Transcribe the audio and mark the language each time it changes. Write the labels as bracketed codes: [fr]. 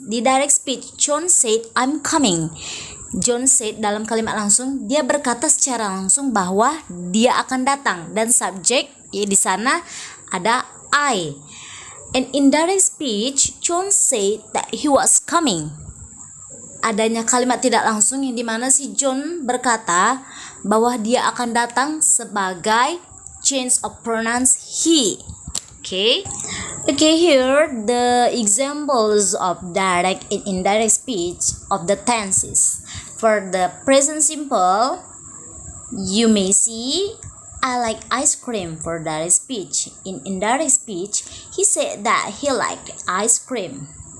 [en] Di direct speech, John said, "I'm coming." John said [id] dalam kalimat langsung, dia berkata secara langsung bahwa dia akan datang, dan subjek di sana ada I. [en] In indirect speech, John said that he was coming. [id] Adanya kalimat tidak langsung yang dimana si John berkata bahwa dia akan datang sebagai [en] change of pronouns he. Okay, here the examples of direct and indirect speech of the tenses. For the present simple, you may see, "I like ice cream." For direct speech. In indirect speech, he said that he liked ice cream.